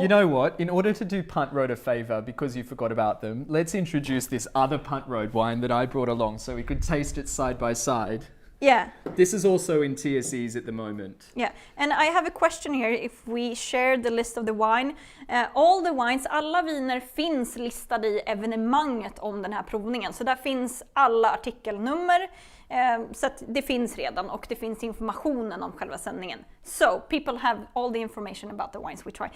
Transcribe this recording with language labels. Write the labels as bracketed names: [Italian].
[English] you know what? In order to do Punt Road a favour, because you forgot about them, let's introduce this other Punt Road wine that I brought along so we could taste it side by side. Yeah. This is also in TSEs at the moment. Yeah, and I have a question here if we share the list of the wine. All the wines, [Swedish] alla viner finns listade i evenemanget om den här provningen. Så där finns alla artikelnummer. Så att det finns redan och det finns informationen om själva sändningen. [English] So people have all the information about the wines we try.